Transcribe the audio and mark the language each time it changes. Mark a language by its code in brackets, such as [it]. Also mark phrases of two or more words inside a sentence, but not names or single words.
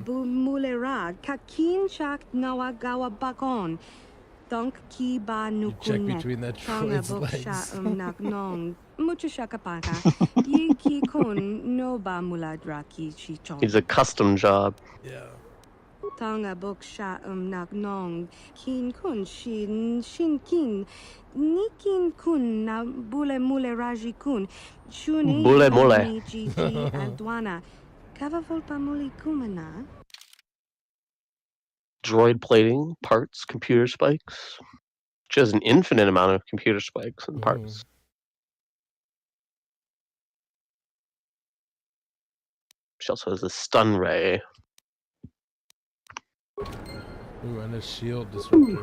[en] check between that droid's legs. He's a custom job. Yeah. Tanga bok sha nak nong kin kun shin kin nikin kun na bule mule raji kun shuni Bule mule. adwana kava volpa muli kumana. Droid plating, parts, computer spikes. She has an infinite amount of computer spikes and parts. She also has a stun ray. Ooh, and a shield disruptor.